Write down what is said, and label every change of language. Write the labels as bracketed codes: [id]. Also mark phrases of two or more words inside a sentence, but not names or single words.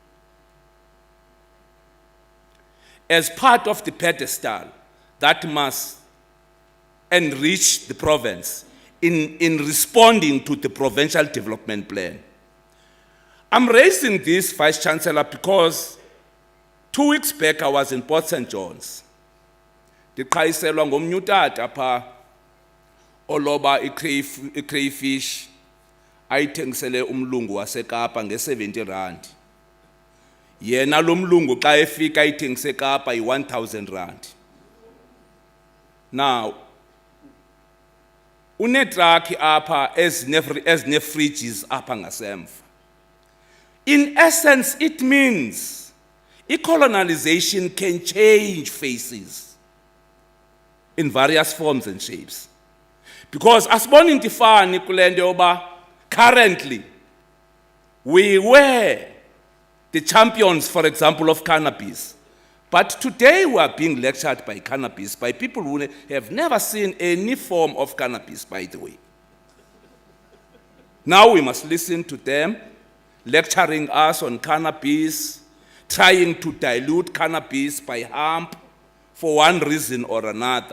[en] As part of the pedestal that must enrich the province in responding to the provincial development plan. I'm raising this, Vice Chancellor, because 2 weeks back I was in Port St. John's. [xh] Ndiqhayiselwa ngomnye utata pha oloba i-crayfish ayithengisele umlungu waseKapa nge-70 rand. Yena lo mlungu xa efika ithengise eKapa yi-R1,000. Now, unetruck apha ezine-fridges apha ngasemva. [en] In essence, it means colonization can change faces in various forms and shapes. Because [xh] asiboni into ifani kule nto yoba [en] currently we were the champions, for example, of cannabis. But today we are being lectured by cannabis, by people who have never seen any form of cannabis, by the way. Now we must listen to them, lecturing us on cannabis, trying to dilute cannabis by hemp for one reason or another.